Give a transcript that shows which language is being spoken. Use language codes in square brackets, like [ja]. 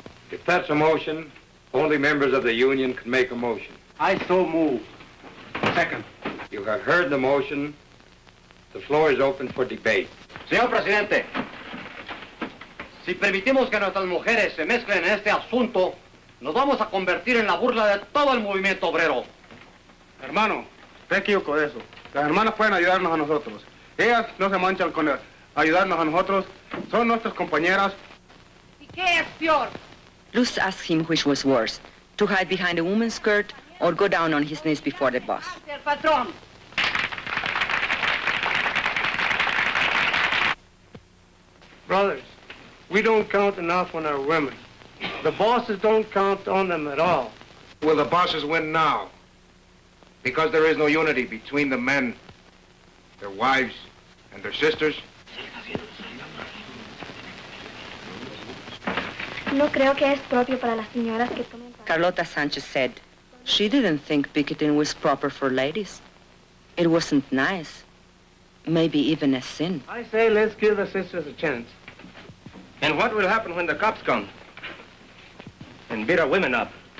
[en] If that's a motion, only members of the union can make a motion. I so move. Second. You have heard the motion. The floor is open for debate. [es] Señor Presidente, si permitimos que nuestras mujeres se mezclen en este asunto, nos vamos a convertir en la burla de todo el movimiento obrero. Hermano, te equivoco de eso. Las hermanas pueden ayudarnos a nosotros. Ellas no se manchan con ayudarnos a nosotros. Son nuestras compañeras. ¿Y qué es peor? [en] Luz asked him which was worse, to hide behind a woman's skirt or go down on his knees before the boss. [es] El patrón. [en] Brothers, we don't count enough on our women. The bosses don't count on them at all. Will the bosses win now? Because there is no unity between the men, their wives, and their sisters? [es] No creo que es propio para las señoras que tomen... [en] Carlota Sanchez said she didn't think picketing was proper for ladies. It wasn't nice. Maybe even a sin. I say let's give the sisters a chance. And what will happen when the cops come and beat our women up?